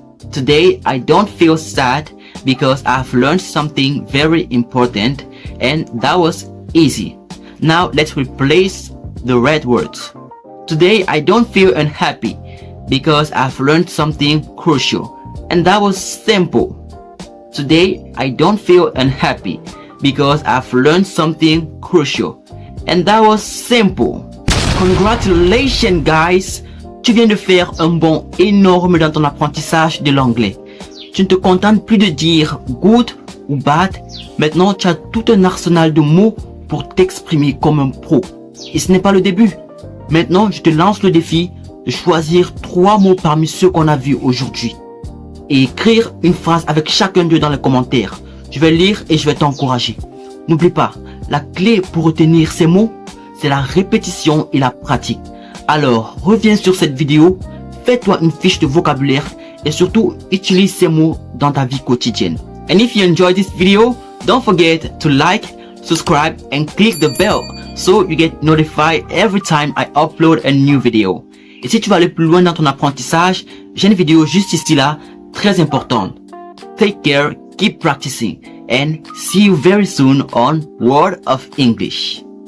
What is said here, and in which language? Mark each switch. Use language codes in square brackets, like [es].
[en] Today I don't feel sad because I've learned something very important, and that was easy. Now let's replace the red words. Today I don't feel unhappy because I've learned something crucial. And that was simple. Today I don't feel unhappy because I've learned something crucial. And that was simple. Congratulations guys! [fr] Tu viens de faire un bond énorme dans ton apprentissage de l'anglais. Tu ne te contentes plus de dire good ou bad. Maintenant, tu as tout un arsenal de mots pour t'exprimer comme un pro. Et ce n'est pas le début. Maintenant, je te lance le défi de choisir 3 mots parmi ceux qu'on a vus aujourd'hui. Et écrire une phrase avec chacun d'eux dans les commentaires. Je vais lire et je vais t'encourager. N'oublie pas, la clé pour retenir ces mots, c'est la répétition et la pratique. Alors, reviens sur cette vidéo, fais-toi une fiche de vocabulaire et surtout, utilise ces mots dans ta vie quotidienne. [en] And if you enjoyed this video, don't forget to like, subscribe and click the bell so you get notified every time I upload a new video. [fr] Et si tu veux aller plus loin dans ton apprentissage, j'ai une vidéo juste ici là, très importante. [en] Take care, keep practicing and see you very soon on Word of English.